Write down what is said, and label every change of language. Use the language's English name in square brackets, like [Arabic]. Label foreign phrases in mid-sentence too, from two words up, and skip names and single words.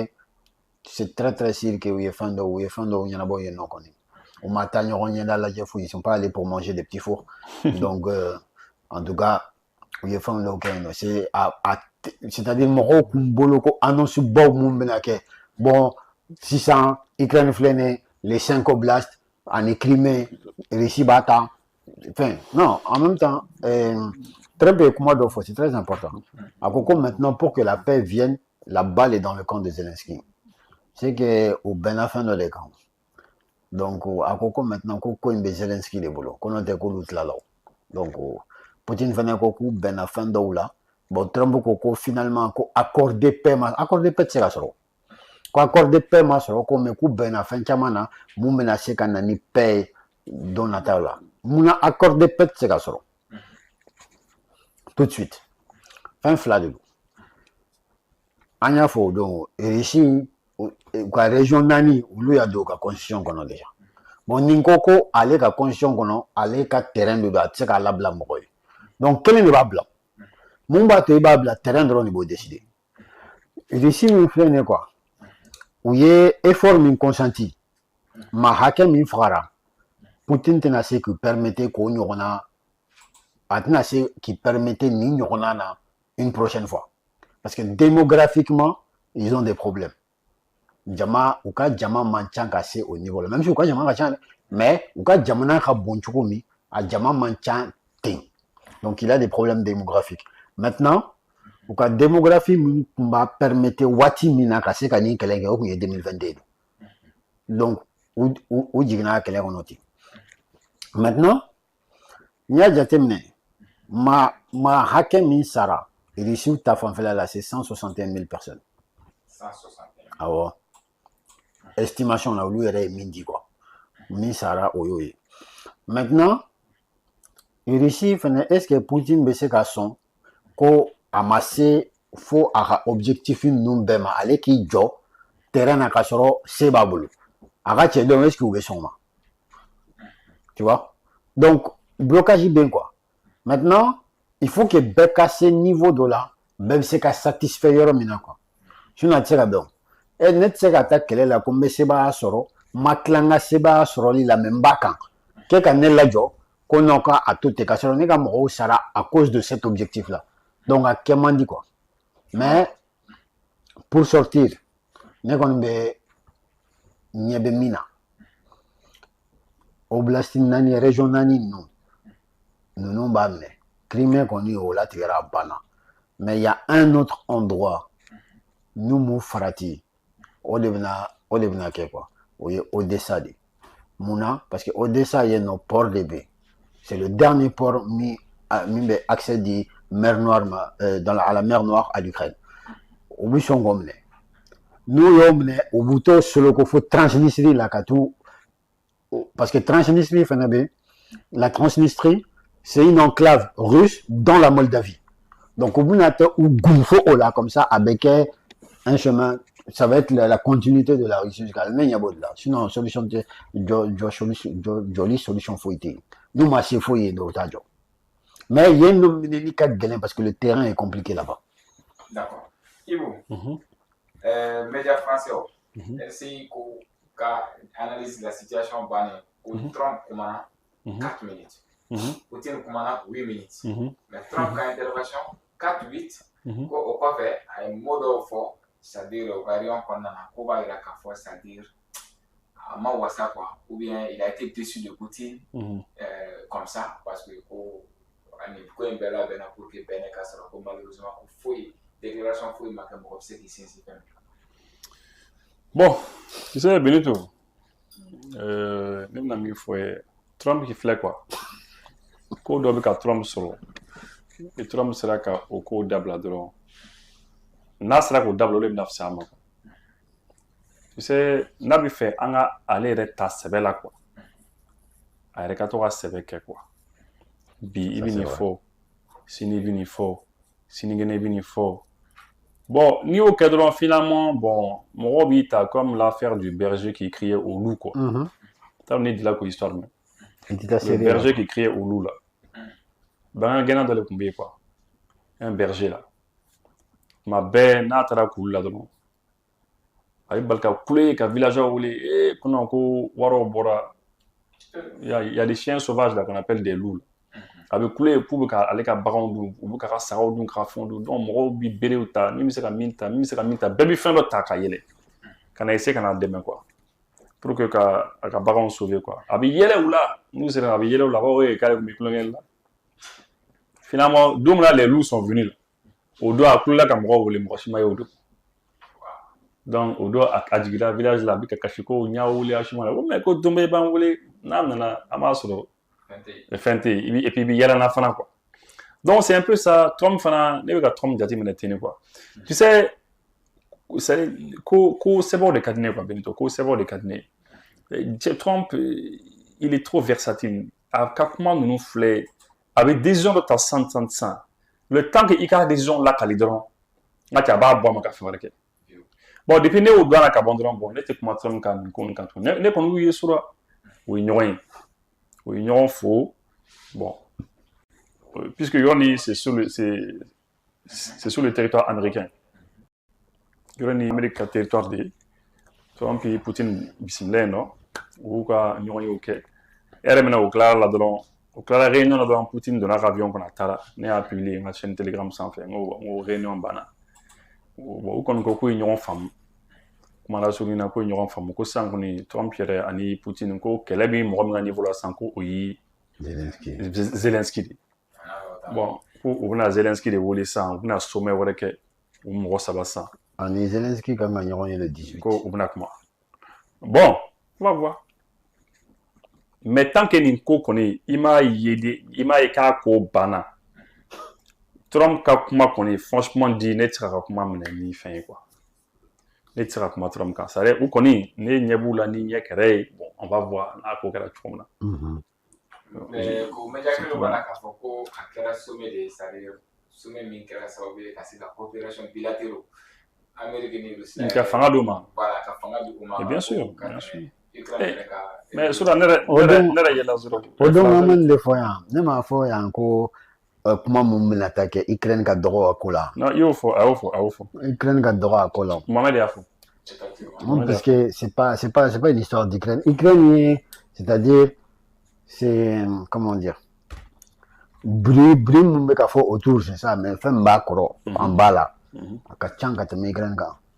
[French] c'est très sûr que oui fando il y en a bon non connaît au matin ils ils sont pas allés pour manger des petits fours donc en tout cas oui c'est à c'est-à-dire [Bambara] mɔgɔw kun bolo ko annonce baw mun bɛna kɛ bon sisan Ukraine filɛ nin ye [French] les 5 oblasts [Bambara] ani Crimée Russie b'a ta [French] enfin non en même temps [Bambara] Trump ye kuma dɔ fɔ [French] c'est très important [Bambara] a ko [French] maintenant pour que la paix vienne la balle est dans le camp de Zelensky c'est que [Bambara] o bɛnna fɛn dɔ de kan donc a ko maintenant ko in bɛ Zelensky de bolo ko n'o tɛ k'olu tilala o donc Poutine fɛnɛ ko k'u bɛnna fɛn dɔw la bon Trump ko finalement ko [French] accord de paix [Bambara] tɛ se ka sɔrɔ ko [French] accord de paix [Bambara] ma sɔrɔ ko mais k'u bɛnna fɛn caman na mun bɛna se ka na ni paix don nataw la munna [French] accord de paix [Bambara] tɛ se ka sɔrɔ [French] tout de suite [Bambara] fɛn fila de don an y'a fɔ o don Russie u ka région naani olu y'a don u ka constitution kɔnɔ déjà bon nin ko ale ka constitution kɔnɔ ale ka terrain de don a tɛ se k'a labila mɔgɔ ye donc kelen de b'a bila mun b'a to i b'a bila terrain dɔrɔn de b'o décider Russie min filɛ nin ye quoi u ye effort min consenti ma hakɛ min fagara Poutine tɛna se k'u permettre k'o ɲɔgɔnna a tɛna se k'i permettre nin ɲɔgɔnna na [French] une prochaine fois parce que démographiquement ils ont des problèmes [Bambara] jama u ka jama man ca ka se [French] au niveau [Bambara] la même si u ka jama ka ca mais u ka jamana ka bon cogo min a jama man ca ten [French] donc il a des problèmes démographiques maintenant [Bambara] u ka démographie min tun b'a permettre waati min na ka se ka nin kɛlɛ kɛ o tun ye 2022 donc u jiginna a kɛlɛ kɔnɔ ten maintenant n'i y'a jateminɛ ma hakɛ min sara Russie ta fanfɛla la [French] c'est 161 000 personnes [Bambara] 161 awɔ estimation la olu yɛrɛ ye min di quoi min sara o y'o ye maintenant Russie fɛnɛ [French] est-ce que [Bambara] Poutine bɛ se ka sɔn ko a ma se fo a ka objectif ninnu bɛɛ ma ale k'i jɔ terrain na ka sɔrɔ se b'a bolo a ka cɛ dɔn [French] est-ce que [Bambara] u bɛ sɔn o ma [French] tu vois donc [Bambara] blocage bɛ yen quoi [French] maintenant il faut que [Bambara] bɛɛ ka se niveau dɔ la bɛɛ bɛ se ka satisfait yɔrɔ min na quoi sinon a tɛ se ka bɛn o ne tɛ se ka taa kɛlɛ la ko n bɛ sebaaya sɔrɔ n ma tila n ka sebaaya sɔrɔli la mais n b'a kan k'e ka ne lajɔ ko non k'a to ten ka sɔrɔ ne ka mɔgɔw sara [French] à cause de cet objectif là donc [Bambara] a kɛ man di quoi [French] mais pour sortir [Bambara] ne kɔni bɛ ɲɛ bɛ min na oblast naani région naani ninnu b'a minɛ Crimée kɔni o latigɛra a banna [French] mais il y a un autre endroit [Bambara] n'u m'u farati o de bɛna kɛ quoi o ye Odessa de munna [French] parce que Odessa [Bambara] yen nɔ port de bɛ [French] c'est le dernier port [Bambara] min bɛ [French] accès di mer Noire ma à la mer Noire à l'Ukraine [Bambara] u bɛ sɔn k'o minɛ n'u y'o minɛ u b'u to soloko fo Transnistrie la ka t'u [French] parce que [Bambara] Transnistrie fana bɛ la Transnistrie [French] c'est une enclave russe dans la Moldavie donc [Bambara] u bɛna taa u gunfo o la [French] comme ça [Bambara] a bɛ kɛ [French] un chemin ça va être la continuité de la Russie jusqu'à mais il y a de là sinon solution joli solution [Bambara] foyi tɛ yen n'u ma se foyi ye dɔw t'a jɔ mais yen nɔ minɛli ka gɛlɛn [French] parce que le terrain est compliqué là-bas. [Bambara] D'accord. Ibu, [French] médias français, [Bambara] RCI ka [French] analyse la situation [Bambara] banne au Trump kumana 4 minutes. Poutine kumana 8 minutes. Mais Trump ka intervention 4-8 ko o kɔfɛ a ye mot dɔw fɔ [French] c'est-à-dire au variant [Bambara] kɔnɔna na ko b'a yira k'a fɔ c'est-à-dire a ma wasa quoi [French] ou bien il a été déçu de Poutine comme ça parce que [Bambara] ko ani ko in bɛɛ labɛnna [French] pour que [Bambara] bɛnɛ ka sɔrɔ ko malheureusement ko foyi déclaration foyi ma kɛ mɔgɔ bɛ se k'i sinsin fɛn min. Bon, [French] tu sais [Bambara] Benito ne bɛna min fɔ ye Trump qui filɛ quoi ko dɔ bɛ ka Trump sɔrɔ ni Trump sera ka o ko dabila dɔrɔn n'a sera k'o dabila o de bɛna fisaya a ma [French] tu sais [Bambara] n'a bɛ fɛ an ka ale yɛrɛ ta sɛbɛ la quoi a yɛrɛ ka to ka sɛbɛ kɛ quoi bi i bɛ nin fɔ sini i bɛ nin fɔ sinikɛnɛ i bɛ nin fɔ bon n'i y'o kɛ dɔrɔn finalement bon mɔgɔw b'i ta [French] comme l'affaire du berger qui criait au loup [Bambara] quoi t'as ne dila ko histoire mɛn [French] le berger qui criait au loup là [Bambara] bangan gɛnna dɔ de tun bɛ yen quoi [French] un berger là [Bambara] tuma bɛɛ n'a taara kulu la dɔrɔn a bɛ bali ka kule ka villageois wele ko non ko wariw bɔra [French] il y a des chiens sauvages là qu'on appelle des loups [Bambara] a bɛ kule k'u bɛ ka ale ka baganw dun u bɛ ka sagaw dun ka fɛnw dun donc mɔgɔw bɛ berew ta min bɛ se ka min ta min bɛ se ka min ta bɛɛ bɛ fɛn dɔ ta ka yɛlɛ ka na essayer ka n'a dɛmɛ quoi [French] pour que [Bambara] ka a ka baganw sauver quoi a bɛ yɛlɛ u la n'u sera a bɛ yɛlɛ u la a b'a fɔ k'ale tun bɛ kulonkɛ la finalement don min na [French] les loups sont venus [Bambara] o don a kulela ka mɔgɔw wele mɔgɔ si ma ye o don donc o don a jiginna village la a bɛ ka kasi ko n y'a wele a si ma na ko mais ko don bɛɛ b'an wele n'a nana an b'a sɔrɔ fɛn tɛ yen [French] et puis [Bambara] i bɛ yɛlɛ na fana quoi [French] donc c'est un peu ça [Bambara] Trump fana ne bɛ ka Trump jateminɛ ten quoi [French] tu sais [Bambara] ko sɛbɛnw de ka di ne ye quoi Benito ko sɛbɛnw de ka di ne ye Trump [French] il est trop versatile [Bambara] a ka kuma ninnu filɛ a bɛ décision dɔ ta sisan [French] le temps que [Bambara] i ka décision lakali dɔrɔn n ka cɛ a b'a bɔ a ma ka fɛn wɛrɛ kɛ bon depuis ne y'o don a la ka ban dɔrɔn bon ne tɛ kuma Trump kan nin ko nin kan tugun ne kɔni y'u ye sura o ye ɲɔgɔn fo bon puisque yɔrɔ c'est [French] sur le territoire américain [Bambara] yɔrɔ ni Amérique ka territoire de ye Trump ni Poutine bisimila yen nɔ u y'u ka ɲɔgɔn ye o kɛ e yɛrɛ mina o tilara la dɔrɔn o tilara réunion na dɔrɔn Poutine donna ka avion kɔnɔ a taara ne y'a publier n ka chaîne Telegram sanfɛ n ko réunion banna bon u kɔni ko k'u ye ɲɔgɔn faamu kuma lasurunya na k'u ye ɲɔgɔn faamu ko sisan kɔni Trump yɛrɛ ani Poutine ko kɛlɛ bɛ mɔgɔ min ka niveau la sisan ko o ye Zelensky de bon ko u bɛna Zelensky de wele sisan u bɛna sommet wɛrɛ kɛ u mɔgɔ saba sisan ani Zelensky kan ka ɲɔgɔn ye le 18 ko u bɛna kuma bon [French] on va voir mais tant que [Bambara] nin ko kɔni i m'a ye k'a ko banna Trump ka kuma kɔni [French] franchement dit [Bambara] ne tɛ se ka kuma minɛ ni fɛn ye quoi ne tɛ se ka kuma Trump kan [French] c'est à dire [Bambara] u kɔni ne ɲɛ b'u la ni ɲɛ kɛrɛ ye bon [French] on va voir [Bambara] n'a ko kɛra cogo min na mais ko média kelen b'a la k'a fɔ ko a kɛra sommet de [French] c'est à dire sommet [Bambara] min kɛra sababu ye ka se ka [French] coopération bilatéraux Amérique [Bambara] ni Russie ka fanga d'u ma voilà ka fanga d'u ma [French] bien sûr mais [Bambara] sura ne yɛrɛ yɛlɛ sɔrɔ o don an bɛ de fɔ yan ne m'a fɔ yan ko kuma mun bɛna taa kɛ Ukraine ka dɔgɔ a ko la non i y'o fɔ a y'o fɔ Ukraine ka dɔgɔ a ko la Mohamed y'a fɔ [French] parce que c'est pas une histoire d'Ukraine Ukraine c'est-à-dire c'est comment dire bruit [Bambara] mun bɛ ka fɔ [French] autour c'est ça mais [Bambara] fɛn min b'a kɔrɔ [French] en bas là [Bambara] a ka ca ka tɛmɛ Ukraine kan